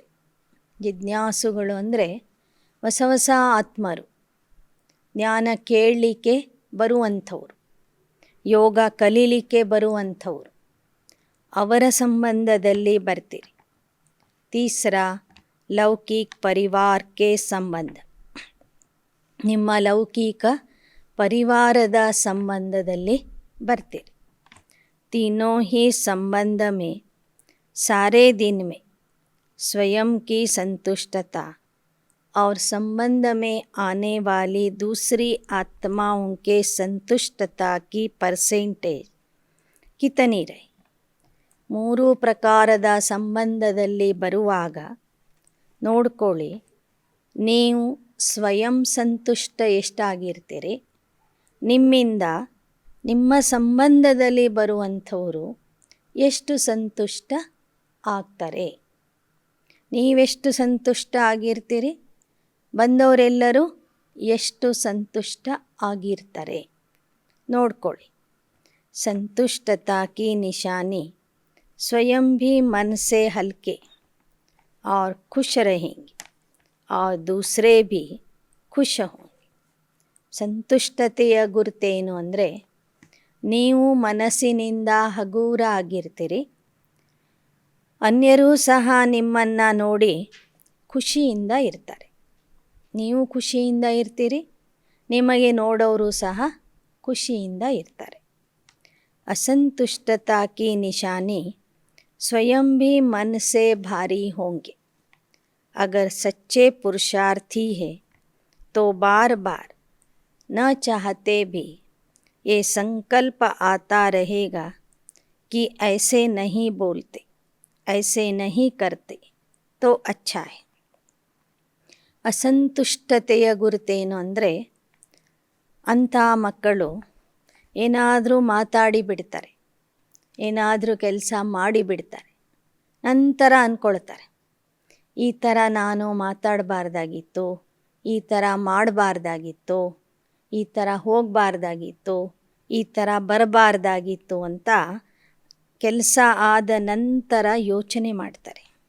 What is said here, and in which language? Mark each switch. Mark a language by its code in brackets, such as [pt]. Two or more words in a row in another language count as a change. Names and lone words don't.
[kn] ಜಿಜ್ಞಾಸುಗಳು ಅಂದರೆ ಹೊಸ ಆತ್ಮರು, ಜ್ಞಾನ ಕೇಳಲಿಕ್ಕೆ ಬರುವಂಥವ್ರು, ಯೋಗ ಕಲೀಲಿಕ್ಕೆ ಬರುವಂಥವ್ರು, ಅವರ ಸಂಬಂಧದಲ್ಲಿ ಬರ್ತೀರಿ. ತೀಸರಾ ಲೌಕಿಕ ಪರಿವಾರಕ್ಕೆ ಸಂಬಂಧ, ನಿಮ್ಮ ಲೌಕಿಕ ಪರಿವಾರದ ಸಂಬಂಧದಲ್ಲಿ ಬರ್ತೀರಿ. [hi] तीनों ही संबंध में सारे दिन में स्वयं की संतुष्टता और संबंध में आने वाली दूसरी आत्माओं के संतुष्टता की परसेंटेज कितनी रहे. [kn] ಮೂರು ಪ್ರಕಾರದ ಸಂಬಂಧದಲ್ಲಿ ಬರುವಾಗ ನೋಡ್ಕೊಳ್ಳಿ, ನೀವು ಸ್ವಯಂ ಸಂತುಷ್ಟ ಎಷ್ಟಾಗಿರ್ತೀರಿ, ನಿಮ್ಮಿಂದ ನಿಮ್ಮ ಸಂಬಂಧದಲ್ಲಿ ಬರುವಂಥವರು ಎಷ್ಟು ಸಂತುಷ್ಟ ಆಗ್ತಾರೆ. ನೀವೆಷ್ಟು ಸಂತುಷ್ಟ ಆಗಿರ್ತೀರಿ, ಬಂದವರೆಲ್ಲರೂ ಎಷ್ಟು ಸಂತುಷ್ಟ ಆಗಿರ್ತಾರೆ ನೋಡ್ಕೊಳ್ಳಿ. [hi] संतुष्टता की निशानी स्वयं भी मन से हल्के और खुश रहेंगे और दूसरे भी खुश होंगे. [kn] ಸಂತುಷ್ಟತೆಯ ಗುರುತೇನು ಅಂದರೆ, ನೀವು ಮನಸ್ಸಿನಿಂದ ಹಗೂರ ಆಗಿರ್ತೀರಿ, ಅನ್ಯರೂ ಸಹ ನಿಮ್ಮನ್ನು ನೋಡಿ ಖುಷಿಯಿಂದ ಇರ್ತಾರೆ. ನೀವು ಖುಷಿಯಿಂದ ಇರ್ತೀರಿ, ನಿಮಗೆ ನೋಡೋರು ಸಹ ಖುಷಿಯಿಂದ ಇರ್ತಾರೆ. [hi] असंतुष्टता की निशानी स्वयं भी मन से भारी होंगे. अगर सच्चे पुरुषार्थी है तो बार बार न चाहते भी ये संकल्प आता रहेगा कि ऐसे नहीं बोलते, ऐसे नहीं करते तो अच्छा है. [kn] ಅಸಂತುಷ್ಟತೆಯ ಗುರುತೇನು ಅಂದರೆ, ಅಂಥ ಮಕ್ಕಳು ಏನಾದರೂ ಮಾತಾಡಿ ಬಿಡ್ತಾರೆ, ಏನಾದರೂ ಕೆಲಸ ಮಾಡಿಬಿಡ್ತಾರೆ, ನಂತರ ಅಂದ್ಕೊಳ್ತಾರೆ, ಈ ಥರ ನಾನು ಮಾತಾಡಬಾರ್ದಾಗಿತ್ತು, ಈ ಥರ ಮಾಡಬಾರ್ದಾಗಿತ್ತು, ಈ ಥರ ಹೋಗಬಾರ್ದಾಗಿತ್ತು, ಈ ಥರ ಬರಬಾರ್ದಾಗಿತ್ತು ಅಂತ ಕೆಲಸ ಆದ ನಂತರ ಯೋಚನೆ ಮಾಡ್ತಾರೆ.